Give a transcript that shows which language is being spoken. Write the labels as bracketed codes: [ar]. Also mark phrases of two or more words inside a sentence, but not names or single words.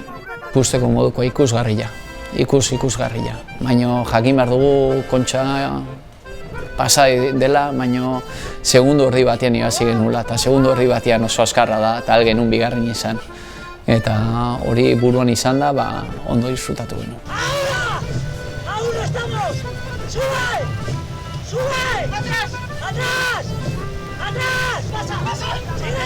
[eu] Ikusteko moduko ikusgarria, ikusgarria. Baina jakin behar dugu Kontxa pasa dela, baina segundu ordi batean irabazi genula, eta segundu ordi batean oso azkarra da, eta genuen bigarren izan. Eta hori buruan izan da, ondo disfrutatu genuen. [es] ¡Aún estamos! ¡Sube! ¡Sube! ¡Atrás! ¡Atrás! ¡Atrás! ¡Pasa! ¡Pasa! ¡Sigue!